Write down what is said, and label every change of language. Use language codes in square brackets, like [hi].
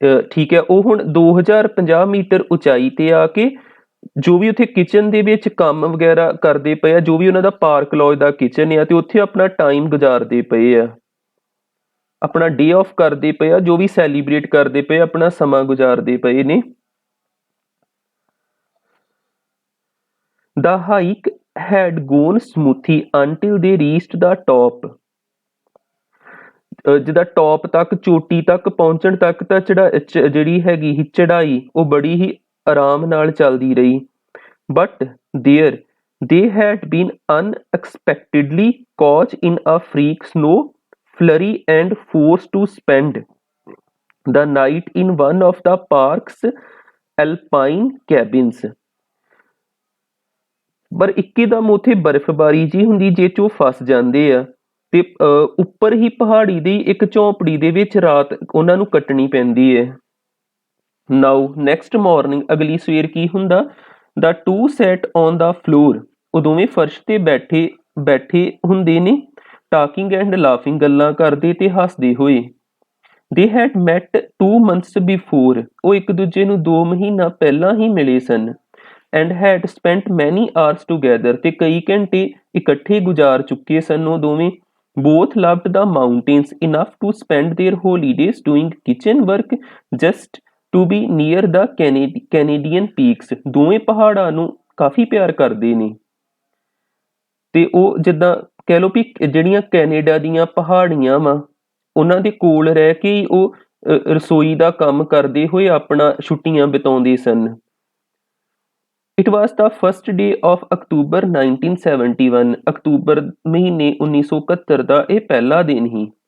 [pa] ਠੀਕ ਹੈ ਉਹ ਹੁਣ 2050 ਮੀਟਰ ਉਚਾਈ ਤੇ ਆ ਕੇ ਜੋ ਵੀ ਉੱਥੇ ਕਿਚਨ ਦੇ ਵਿੱਚ ਕੰਮ ਵਗੈਰਾ ਕਰਦੇ ਪਏ ਆ, ਜੋ ਵੀ ਉਹਨਾਂ ਦਾ ਪਾਰਕ ਲੌਜ ਦਾ ਕਿਚਨ ਆ, ਤੇ ਉੱਥੇ ਆਪਣਾ ਟਾਈਮ ਗੁਜ਼ਾਰਦੇ ਪਏ ਆ, ਆਪਣਾ ਡੇ ਆਫ ਕਰਦੇ ਪਏ ਆ, ਜੋ ਵੀ ਸੈਲੀਬ੍ਰੇਟ ਕਰਦੇ ਪਏ, ਆਪਣਾ ਸਮਾਂ ਗੁਜ਼ਾਰਦੇ ਪਏ ਨੇ। [en] The hike had gone smoothly until they reached the top। [pa] ਜਿੱਦਾਂ ਟੌਪ ਤੱਕ, ਚੋਟੀ ਤੱਕ ਪਹੁੰਚਣ ਤੱਕ ਤਾਂ ਜਿਹੜੀ ਹੈਗੀ ਸੀ ਚੜਾਈ ਉਹ ਬੜੀ ਹੀ ਆਰਾਮ ਨਾਲ ਚੱਲਦੀ ਰਹੀ। [en] But there they had been unexpectedly caught in a freak snow flurry and forced to spend the night in one of the park's alpine cabins। [pa] ਪਰ ਇੱਕਦਮ ਉੱਥੇ ਬਰਫ਼ਬਾਰੀ ਜੀ ਹੁੰਦੀ ਜਿਹ 'ਚ ਉਹ ਫਸ ਜਾਂਦੇ ਆ ਤੇ ਉੱਪਰ ਹੀ ਪਹਾੜੀ ਦੀ ਇੱਕ ਝੌਂਪੜੀ ਦੇ ਵਿੱਚ ਰਾਤ ਉਹਨਾਂ ਨੂੰ ਕੱਟਣੀ ਪੈਂਦੀ ਹੈ। [en] now next morning, [pa] ਅਗਲੀ ਸਵੇਰ ਕੀ ਹੁੰਦਾ? [en] The two sat on the floor, [pa] ਉਹ ਦੋਵੇਂ ਫਰਸ਼ ਤੇ ਬੈਠੇ ਹੁੰਦੇ ਨੇ। [en] talking and laughing, [pa] ਗੱਲਾਂ ਕਰਦੇ ਤੇ ਹੱਸਦੇ ਹੋਏ। [en] they had met 2 months before, [pa] ਉਹ ਇੱਕ ਦੂਜੇ ਨੂੰ 2 ਮਹੀਨਾ ਪਹਿਲਾਂ ਹੀ ਮਿਲੇ ਸਨ। [en] and had spent many hours together, [pa] ਤੇ ਕਈ ਘੰਟੇ ਇਕੱਠੇ ਗੁਜ਼ਾਰ ਚੁੱਕੇ ਸਨ ਉਹ ਦੋਵੇਂ। [en] both loved the mountains enough to spend their holidays doing kitchen work just to be near the Canadian peaks, [pa] ਦੋਵੇਂ ਪਹਾੜਾਂ ਨੂੰ ਕਾਫੀ ਪਿਆਰ ਕਰਦੇ ਨੇ। ਤੇ ਉਹ ਜਿੱਦਾਂ ਕਹਿ ਲਓ ਵੀ ਜਿਹੜੀਆਂ ਕੈਨੇਡਾ ਦੀਆਂ ਪਹਾੜੀਆਂ ਵਾ ਉਹਨਾਂ ਦੇ ਕੋਲ ਰਹਿ ਕੇ ਹੀ ਉਹ ਰਸੋਈ ਦਾ ਕੰਮ ਕਰਦੇ ਹੋਏ ਆਪਣਾ ਛੁੱਟੀਆਂ ਬਿਤਾਉਂਦੇ ਸਨ। [en] It was the first day of October 1971, [pa] October ਮਹੀਨੇ 1971 ਦਾ ਇਹ ਪਹਿਲਾ ਦਿਨ ਸੀ।